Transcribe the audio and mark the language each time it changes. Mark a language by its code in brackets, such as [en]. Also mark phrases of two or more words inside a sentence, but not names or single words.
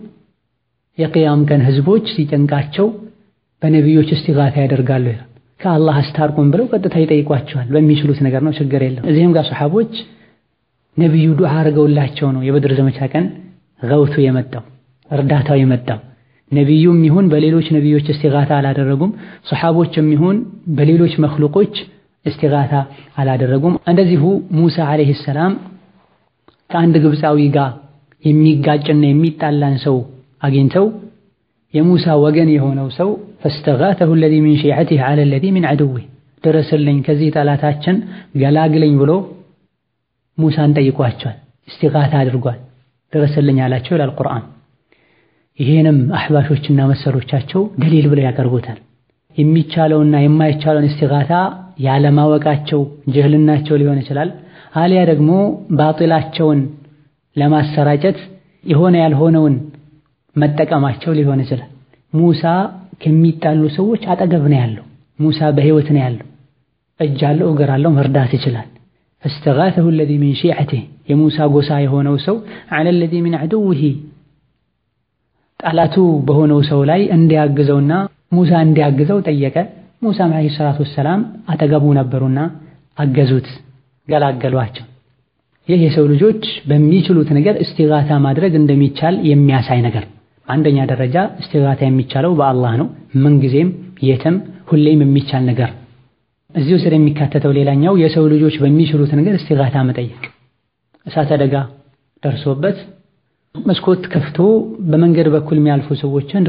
[am] የቂያም ቀን ህዝቦች ሲጨንቃቸው በነቢዮች እስቲጋታ ያደርጋሉ ይላል። ከአላህ አስታርቁን ብለው ቀጥታ ይጠይቋቸዋል። በሚችሉት ነገር ነው፣ ችግር የለም። እዚህም ጋር ሱሐቦች ነቢዩ ዱዓ አድርገውላቸው ነው የበድር ዘመቻ ቀን ገውቱ የመጣው እርዳታው የመጣው። ነቢዩም ይሁን በሌሎች ነቢዮች እስቲጋታ አላደረጉም። ሱሐቦችም ይሁን በሌሎች መኽሉቆች እስቲጋታ አላደረጉም። እንደዚሁ ሙሳ [ar] عليه السلام [am] ከአንድ ግብፃዊ ጋር የሚጋጭና የሚጣላን ሰው አግኝተው የሙሳ ወገን የሆነው ሰው [ar] فاستغاثه الذي من شيعته على الذي من عدوه [am] ደረሰልኝ ከዚህ ጠላታችን ገላግለኝ ብሎ ሙሳን ጠይቋቸዋል። እስቲጋታ አድርጓል። ደረሰልኝ አላቸው ይላል ቁርአን። ይሄንም አህባሾችና መሰሎቻቸው ደሊል ብለው ያቀርቡታል። የሚቻለውና የማይቻለውን እስቲጋታ ያለማወቃቸው ጀህልናቸው ሊሆን ይችላል። አሊያ ደግሞ ባጢላቸውን ለማሰራጨት የሆነ ያልሆነውን መጠቀማቸው ሊሆን ይችላል። ሙሳ ከሚጣሉ ሰዎች አጠገብ ነው ያለው። ሙሳ በህይወት ነው ያለው። እጅ አለው፣ እግር አለው፣ መርዳት ይችላል። [ar] فاستغاثه الذي من شيعته [am] የሙሳ ጎሳ የሆነው ሰው [ar] على الذي من عدوه [am] ጠላቱ በሆነው ሰው ላይ እንዲያግዘውና ሙሳ እንዲያግዘው ጠየቀ። ሙሳ [ar] عليه الصلاة والسلام [am] አጠገቡ ነበሩና አገዙት፣ ገላገሏቸው። ይህ የሰው ልጆች በሚችሉት ነገር እስቲጋታ ማድረግ እንደሚቻል የሚያሳይ ነገር። አንደኛ ደረጃ እስቲጋታ የሚቻለው በአላህ ነው። ምንጊዜም የትም ሁሌም የሚቻል ነገር። እዚሁ ስር የሚካተተው ሌላኛው የሰው ልጆች በሚችሉት ነገር እስቲጋታ መጠየቅ። እሳት አደጋ ደርሶበት መስኮት ከፍቶ በመንገድ በኩል የሚያልፉ ሰዎችን